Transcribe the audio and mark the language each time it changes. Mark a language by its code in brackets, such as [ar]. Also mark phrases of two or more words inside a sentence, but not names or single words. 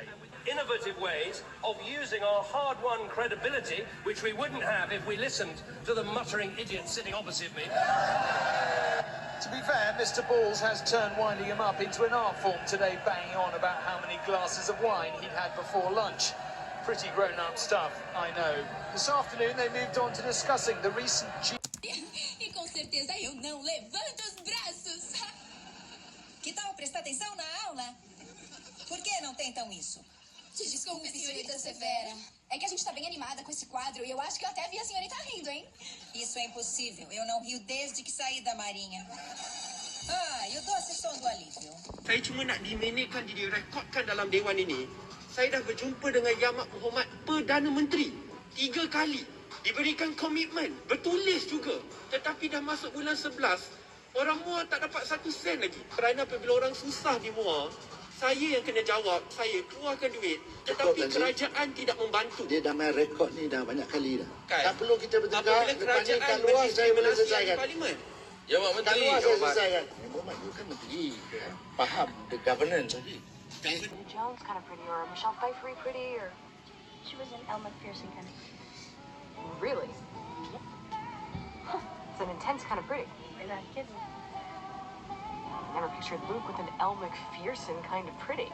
[en] Innovative ways of using our hard-won credibility, which we wouldn't have if we listened to the muttering idiot sitting opposite me. To be fair, Mr. Balls has turned winding him up into an art form today, banging on about how many glasses of wine he'd had before lunch. Pretty grown-up stuff, I know. This afternoon, they moved on to discussing the recent [pt] E com certeza eu não levanto os braços. Que tal prestar atenção na aula? Por que não tentam isso? Desculpe, senhorita Severa. É que a gente tá bem animada com esse quadro e eu acho que eu até vi a senhorita rindo, hein? Isso é impossível. Eu não rio desde que saí da marinha. Ah, e o doce som do alívio. [ms] Saya cuma nak diminitkan, direkodkan dalam Dewan ini. Saya dah berjumpa dengan Yang Amat Berhormat Perdana Menteri 3 kali. Diberikan komitmen, bertulis juga. Tetapi dah masuk bulan 11, orang Muar tak dapat 1 sen lagi. Kerana apabila orang susah di Muar, saya yang kena jawab, saya keluarkan duit. Tetapi kerajaan tidak membantu. Dia dah main rekod ni dah banyak kali dah. Kan? Tak perlu kita berdekat. Apabila kerajaan Kat luar saya boleh selesaikan. Parlimen. Jawab Menteri. Kat luar saya selesaikan. Berhormat, you kan Menteri. Faham [en] the governance [ms] lagi. [en] Jones kind of pretty, or Michelle Pfeiffer pretty, or she was an Elle Macpherson kind of. Really? It's an intense kind of pretty. You're not kidding. I never pictured Luke with an Elle Macpherson kind of pretty.